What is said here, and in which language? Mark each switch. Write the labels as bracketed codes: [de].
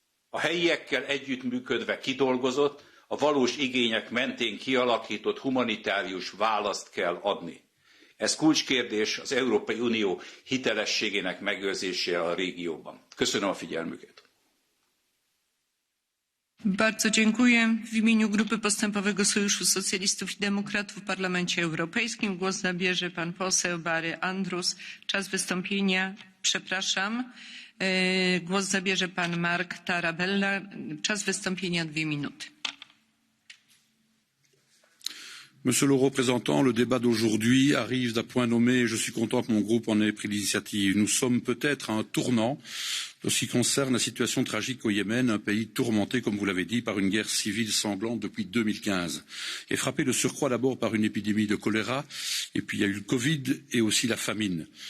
[hu] A helyiekkel együttműködve kidolgozott, a valós igények mentén kialakított humanitárius választ kell adni. Ez kulcskérdés az Európai Unió hitelességének megőrzésére a régióban. Köszönöm a figyelmüket. [pl] Bardzo dziękuję. W imieniu Grupy Postępowego Sojuszu Socjalistów i Demokratów w Parlamencie Europejskim głos zabierze pan poseł Barry Andrews. Czas wystąpienia, przepraszam, głos zabierze pan Mark Tarabella. Czas wystąpienia 2 minuty. [fr] Monsieur le représentant, le débat d'aujourd'hui arrive d'un point nommé et je suis content que mon groupe en ait pris l'initiative. Nous sommes peut-être à un tournant en ce qui concerne la situation tragique au Yémen, un pays tourmenté, comme vous l'avez dit, par une guerre civile sanglante depuis 2015 et frappé de surcroît d'abord par une épidémie de choléra et puis il y a eu le Covid et aussi la famine.